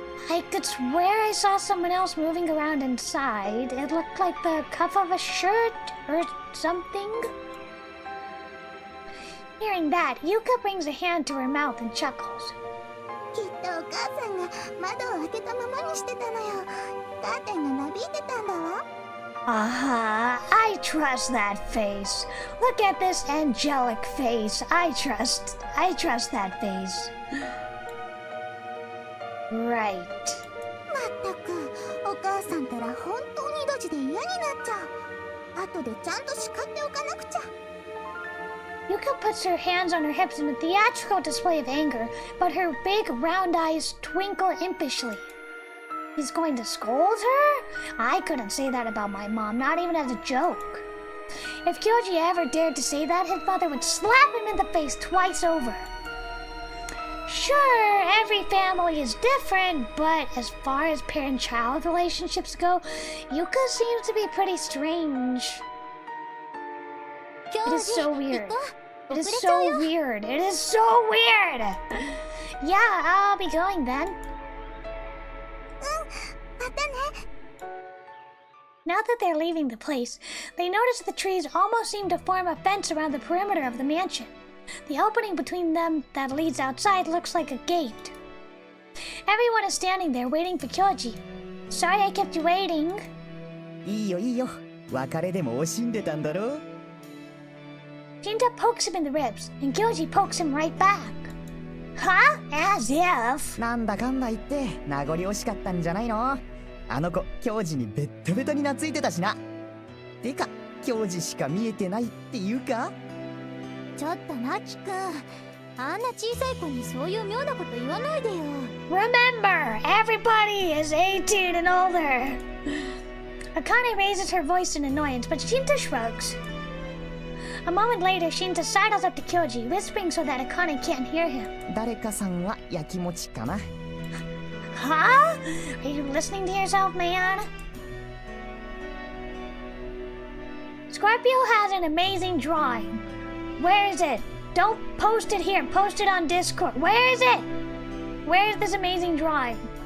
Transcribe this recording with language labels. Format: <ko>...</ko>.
<en>I could swear I saw someone else moving around inside. It looked like the cuff of a shirt or something. Hearing that, Yuka brings a hand to her mouth and chuckles.</en> <ja>きっとお母さんが窓を開けたままにしてたのよ。カーテンがなびいてたんだわ。</ja> <en>I trust that face. Look at this angelic face. I trust that face. Right.</en> <ja>まったく、お母さんたら本当にドジで嫌になっちゃう。後でちゃんと叱っておかなくちゃ。</ja> <en>Yuka puts her hands on her hips in a theatrical display of anger, but her big round eyes twinkle impishly. He's going to scold her? I couldn't say that about my mom, not even as a joke. If Kyoji ever dared to say that, his mother would slap him in the face twice over. Sure, every family is different, but as far as parent-child relationships go, Yuka seems to be pretty strange. It is so weird. It is so weird. It is so weird. Yeah, I'll be going then. Now that they're leaving the place, they notice the trees almost seem to form a fence around the perimeter of the mansion. The opening between them that leads outside looks like a gate. Everyone is standing there waiting for Kyoji. Sorry I kept you waiting.</en> <ja>いいよいいよ。別れでも惜しんでたんだろ。</ja> <en>Shinta pokes him in the ribs, and Kyoji pokes him right back. Huh? As if.</en> <ja>なんだかんだ言って名残惜しかったんじゃないの。あの子、教授にベッタベタに懐いてたしな。てか、教授しか見えてないっていうか。ちょっとマキくん、あんな小さい子にそういう妙なこと言わないでよ。</ja> <en>Remember, everybody is 18 and older. Akane raises her voice in annoyance, but Shinta shrugs. A moment later, Shinta sidles up to Kyoji, whispering so that Akane can't hear him.</en> <ja>誰かさんはやきもちかな。</ja> <en>Huh? Are you listening to yourself, man? Scorpio has an amazing drawing. Where is it? Don't post it here. Post it on Discord. Where is it? Where is this amazing drawing?</en>